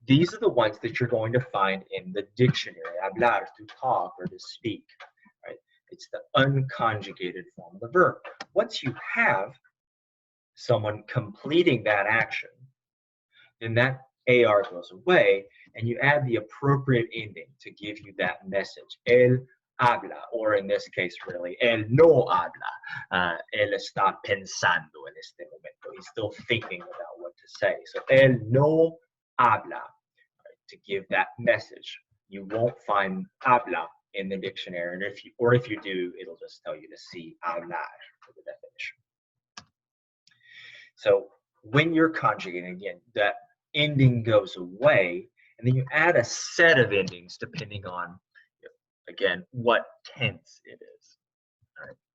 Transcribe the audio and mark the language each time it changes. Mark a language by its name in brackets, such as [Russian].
[English] These are the ones that you're going to find in the dictionary. Hablar, to talk or to speak. Right? It's the unconjugated form of the verb. Once you have someone completing that action, then that AR goes away and you add the appropriate ending to give you that message. [Spanish] Él habla, [English] or in this case, really, [Spanish] él no habla. Él está pensando en este momento. [English] He's still thinking about what to say. So, [Spanish] él no habla, [English] to give that message. You won't find habla in the dictionary, and if you do, it'll just tell you to see hablar for the definition. So, when you're conjugating, again, that ending goes away, and then you add a set of endings depending on, again, what tense it is. All right.